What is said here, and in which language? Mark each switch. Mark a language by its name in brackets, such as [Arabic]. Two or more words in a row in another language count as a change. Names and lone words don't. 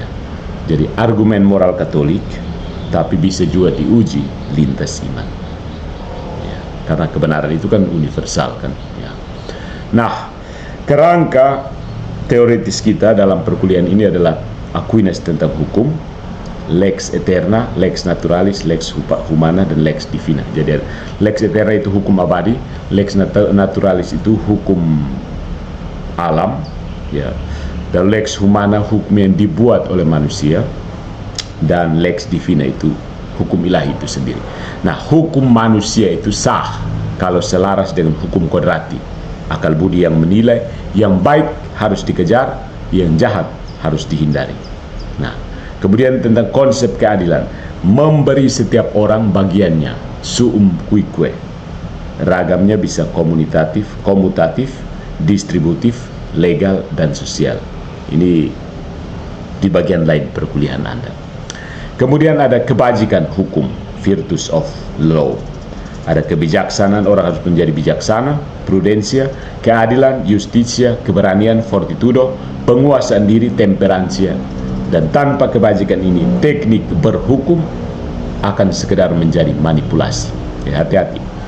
[Indonesian] Jadi argumen moral Katolik, tapi bisa juga diuji lintas iman. Ya. Karena kebenaran itu kan universal kan. Ya. Nah, kerangka teoritis kita dalam perkuliahan ini adalah Aquinas tentang hukum, [Latin] lex eterna, lex naturalis, lex humana, dan lex divina. [Indonesian] Jadi [Latin] lex eterna [Indonesian] itu hukum abadi, [Latin] lex naturalis [Indonesian] itu hukum alam, ya. Dan [Latin] lex humana [Indonesian] hukum yang dibuat oleh manusia, dan [Latin] lex divina [Indonesian] itu hukum ilahi itu sendiri. Nah, hukum manusia itu sah kalau selaras dengan hukum kodrati, akal budi yang menilai yang baik harus dikejar, yang jahat harus dihindari. Nah, kemudian tentang konsep keadilan, memberi setiap orang bagiannya, [Latin] suum cuique. [Indonesian] Ragamnya bisa komutatif, distributif, legal, dan sosial. Ini di bagian lain perkuliahan Anda. Kemudian ada kebajikan hukum, [English] virtus of law. [Indonesian] Ada kebijaksanaan, orang harus menjadi bijaksana, prudensia, keadilan, justitia, keberanian, fortitudo, penguasaan diri, temperansia. Dan tanpa kebajikan ini, teknik berhukum akan sekedar menjadi manipulasi. Ya, hati-hati.